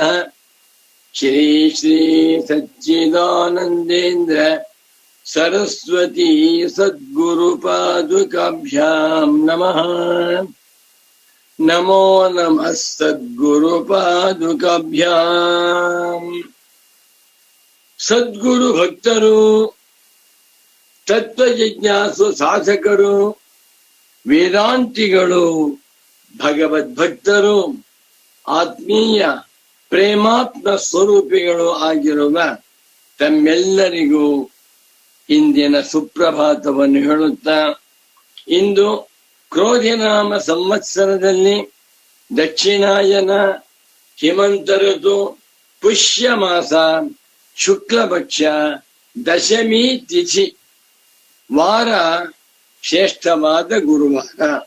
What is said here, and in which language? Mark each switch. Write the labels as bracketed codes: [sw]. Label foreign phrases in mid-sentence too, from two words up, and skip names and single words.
[sa] श्री श्री सच्चिदानन्देन्द्र सरस्वती सद्गुरुपादुकाभ्यां नमः। नमो नमः सद्गुरुपादुकाभ्याम्। [kn] सद्गुरु भक्तರು ತತ್ವಜಿಜ್ಞಾಸು ಸಾಧಕರು ವೇದಾಂತಿಗಳು ಭಗವದ್ಭಕ್ತರು ಆತ್ಮೀಯ ಪ್ರೇಮಾತ್ಮ ಸ್ವರೂಪಿಗಳು ಆಗಿರುವ ತಮ್ಮೆಲ್ಲರಿಗೂ ಇಂದಿನ ಸುಪ್ರಭಾತವನ್ನು ಹೇಳುತ್ತಾ, ಇಂದು ಕ್ರೋಧಿನಾಮ ಸಂವತ್ಸರದಲ್ಲಿ ದಕ್ಷಿಣಾಯನ ಹಿಮಂತ ಋತು ಪುಷ್ಯ ಮಾಸ ಶುಕ್ಲಪಕ್ಷ ದಶಮಿ ತಿಥಿ ವಾರ ಶ್ರೇಷ್ಠವಾದ ಗುರುವಾರ